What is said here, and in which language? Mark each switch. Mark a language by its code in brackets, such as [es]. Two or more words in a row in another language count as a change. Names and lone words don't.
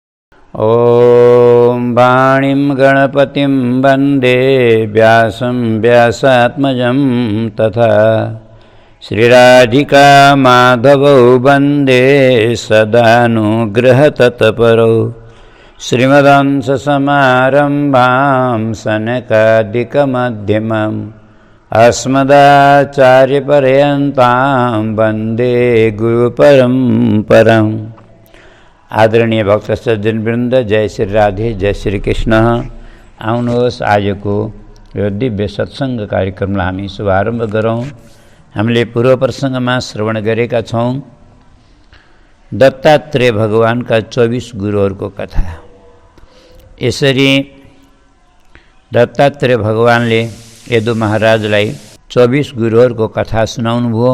[sa] ॐ वाणीं गणपतिं वन्दे व्यासं व्यासात्मजं तथा श्रीराधिका माधवौ वन्दे सदानुग्रहतत्परौ श्रीमदंससमारम्भां सनकादिकमध्यमम् अस्मदाचार्यपर्यन्तां वन्दे गुरुपरम्पराम्। [ne] आदरणीय भक्त सज्जनवृन्द, जय श्री राधे, जय श्री कृष्ण। आउनुहोस् आजको यो दिव्य सत्सङ्ग कार्यक्रमलाई हामी शुभारम्भ गरौँ। हामीले पूर्व प्रसङ्गमा श्रवण गरेका छौँ दत्तात्रेय भगवानका 24 गुरुहरूको कथा। यसरी दत्तात्रेय भगवानले यदु महाराजलाई 24 गुरुहरूको कथा सुनाउनुभयो।